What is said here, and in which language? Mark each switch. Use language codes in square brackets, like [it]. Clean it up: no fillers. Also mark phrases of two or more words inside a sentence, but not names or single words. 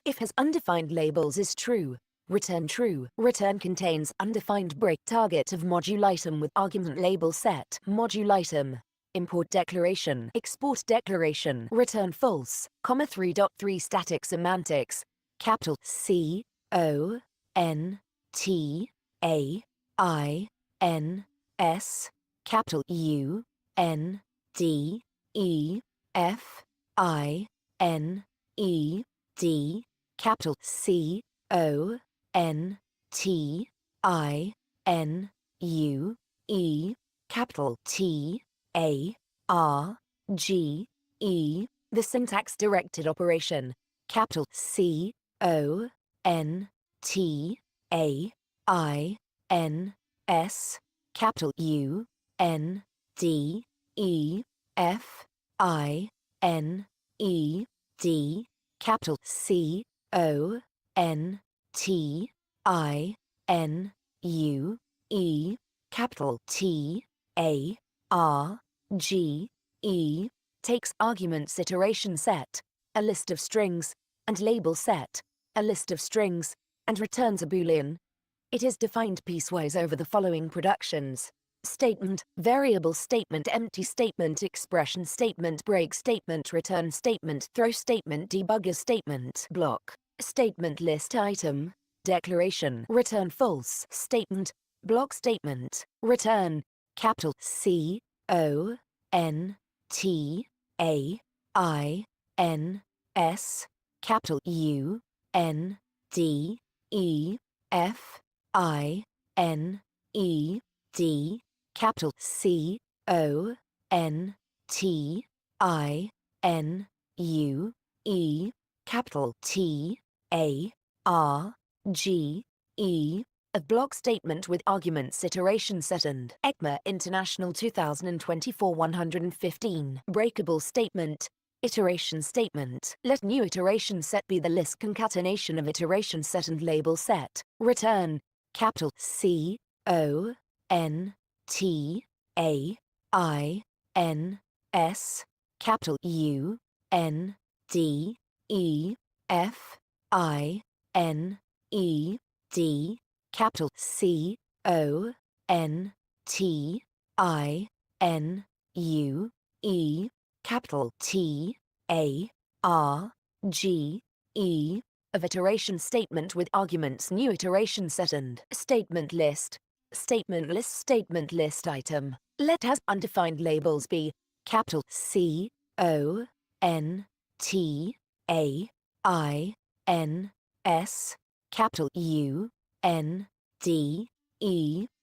[en] If has undefined labels is true, return true. Return contains undefined break target of module item with argument label set. Module item. Import declaration. Export declaration. Return false. 3.3 static semantics. Capital C O N T A I N S. Capital U N D E F I N E D. Capital C O N T I N U E. Capital T A R G E. The syntax directed operation. Capital C O N T A I N S. Capital U N D E F I N E D. capital C O N T I N U E, capital T A R G E, takes arguments iteration set, a list of strings, and label set, a list of strings, and returns a boolean. It is defined piecewise over the following productions: statement, variable statement, empty statement, expression statement, break statement, return statement, throw statement, debugger statement, block, statement list item, declaration, return false, statement, block statement, return, capital C O N T A I N S, capital U N D E F I N E D, capital C O N T I N U E, capital T A R G E, a block statement with arguments iteration set and ECMA International 2024 115, breakable statement, iteration statement. Let new iteration set be the list concatenation of iteration set and label set. Return, capital C O N T A I N S, capital U N D E F I N E D, capital C O N T I N U E, capital T A R G E, of iteration statement with arguments new iteration set and statement list. Statement list item. Let has undefined labels be capital C O N T A I N S, capital U N D E